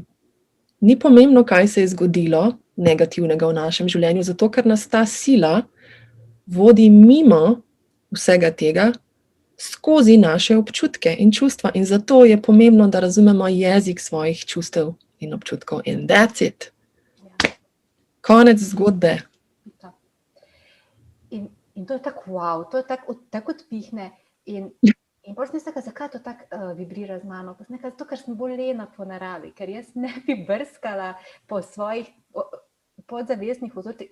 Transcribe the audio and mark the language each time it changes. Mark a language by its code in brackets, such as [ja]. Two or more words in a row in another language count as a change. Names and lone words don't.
[sl] Ni pomembno, kaj se je zgodilo negativnega v našem življenju, zato ker nas ta sila vodi mimo vsega tega skozi naše občutke in čustva. In zato je pomembno, da razumemo jezik svojih čustev in občutkov. [en] And that's it. [sl] Konec zgodbe. In to je tako wow, to je tako odpihne. In potem sem rekla, zakaj to tako vibrira z mano? Pa sem rekla, zato, ker sem bolj lena po naravi, ker jaz ne bi brskala po svojih podzavestnih vzorcih.